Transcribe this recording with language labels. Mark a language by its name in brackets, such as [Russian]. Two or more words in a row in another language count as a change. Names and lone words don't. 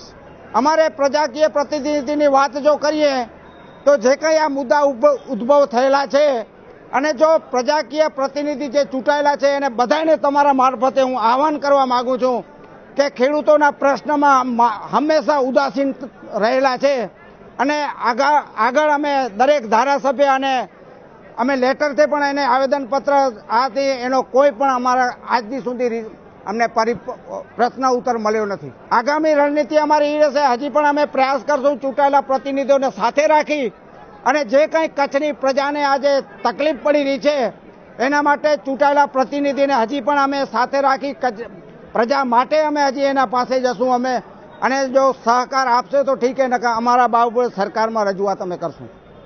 [Gujarati] અમારે પ્રજાકીય પ્રતિનિધિની વાત જો કરીએ તો જે કઈ આ મુદ્દા ઉદ્ભવ થયેલા છે અને જો પ્રજાકીય પ્રતિનિધિ જે ચૂંટાયેલા છે એને બધાને તમારા માર્ફતે હું આહ્વાન કરવા માંગું છું કે ખેડૂતોના પ્રશ્નમાં હંમેશા ઉદાસીન રહેલા છે અને આગળ અમે દરેક ધારાસભ્ય અને અમે લેટરથી પણ એને આવેદનપત્ર આથી એનો કોઈ પણ અમારા આજની સુધી અમને પ્રશ્ન ઉત્તર મળ્યો નથી। આગામી રણનીતિ અમારી એ રહેશે, હજી પણ અમે પ્રયાસ કરશું ચૂંટાયેલા પ્રતિનિધિઓને સાથે રાખી અને જે કંઈ કચ્છની પ્રજાને આજે તકલીફ પડી રહી છે એના માટે ચૂંટાયેલા પ્રતિનિધિને હજી પણ અમે સાથે રાખી પ્રજા માટે અમે હજી એના પાસે જશું અમે અને જો સહકાર આપશે તો [Hindi] ठीक है, [Gujarati] નકા અમારા બાબત સરકારમાં રજૂઆત અમે કરશું।